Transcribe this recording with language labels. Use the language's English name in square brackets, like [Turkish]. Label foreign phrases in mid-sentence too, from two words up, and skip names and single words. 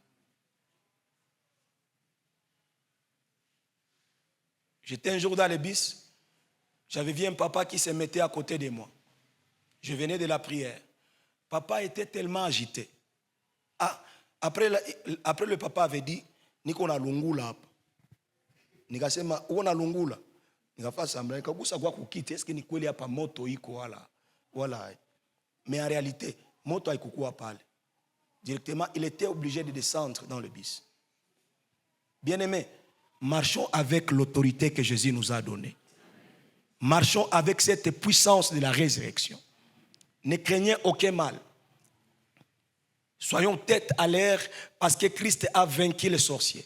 [French] J'étais un jour dans le bus, j'avais vu un papa qui se mettait à côté de moi. Je venais de la prière. Papa était tellement agité. Après le papa avait dit, [Swahili] niko na lungula hapa. Nikasema, uko na lungula? Nikafanya sambla, nikagusa kwa kukiti, [French] est-ce que [Swahili] ni kweli hapa moto iko wala. [French] Mais en réalité, [Swahili] moto haikukuwa pale. [French] Directement, il était obligé de descendre dans le bus. Bien-aimés, marchons avec l'autorité que Jésus nous a donnée. Marchons avec cette puissance de la résurrection. Ne craignez aucun mal. Soyons tête à l'air parce que Christ a vaincu les sorciers.